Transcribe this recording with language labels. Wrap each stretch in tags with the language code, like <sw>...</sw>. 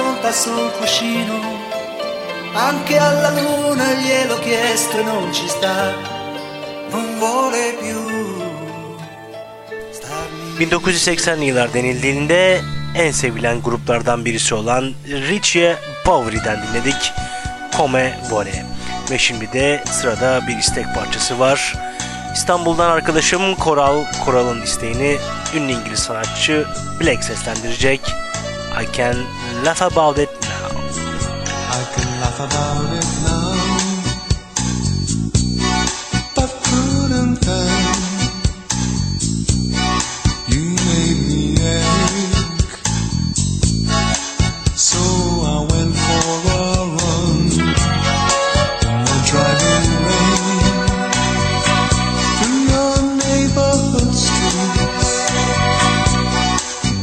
<it>sul cuscino, anche alla luna gliel'ho chiesto e non ci sta, non vuole più.</it> <tr>1980'lı yıllar denildiğinde en sevilen gruplardan birisi olan Richie Poveri'den dinledik Come Vore. Ve şimdi de sırada bir istek parçası var. İstanbul'dan arkadaşım Koral, Koral'ın isteğini ünlü İngiliz sanatçı Black seslendirecek.</tr> <en>I can laugh about it now. I can laugh about it now, but couldn't then. You made me ache, so I went for a run in the driving rain through your neighborhood streets.</en>